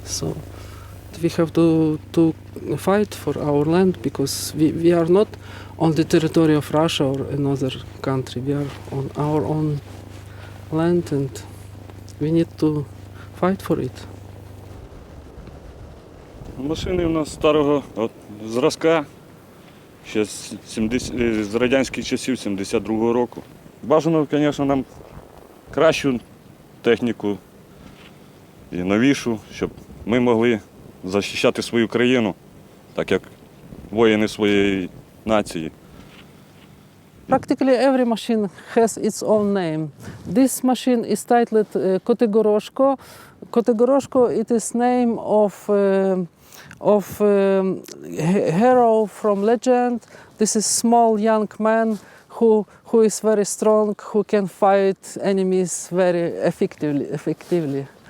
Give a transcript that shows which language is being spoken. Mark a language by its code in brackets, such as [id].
[en] So we have to fight for our land, because we are not on the territory of Russia or another country. We are on our own land, and we need to fight for it. [uk] Машини у нас старого зразка, ще з радянських часів, 72-го року. Бажано, звісно, нам кращу техніку і новішу, щоб ми могли захищати свою країну, так як воїни своєї нації. [en] Practically every machine has its own name. This machine is titled Kotegoroshko. Kotegoroshko, it is name of hero from legend. This is small young man who is very strong, who can fight enemies very effectively.